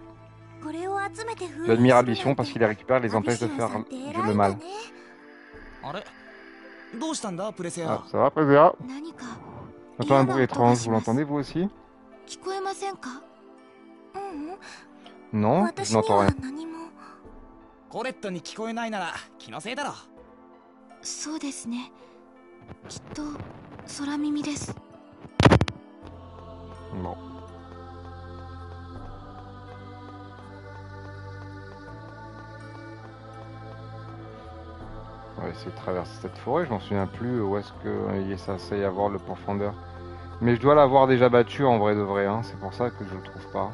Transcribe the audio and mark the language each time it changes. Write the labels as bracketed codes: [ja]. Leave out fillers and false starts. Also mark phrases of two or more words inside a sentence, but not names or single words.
[fr] J'admire Ambition parce qu'il les récupère, les empêche de faire le mal. Ah, ça va, Présia? J'entends un bruit étrange, vous l'entendez vous aussi? Non, je n'entends rien. [ja] コレットに聞こえないなら気のせいだろ。そうですね。きっと空耳です。 [fr] Bon. On va essayer de traverser cette forêt, je m'en souviens plus où est-ce que ça censé y avoir le profondeur. Mais je dois l'avoir déjà battu en vrai de vrai, hein. C'est pour ça que je le trouve pas.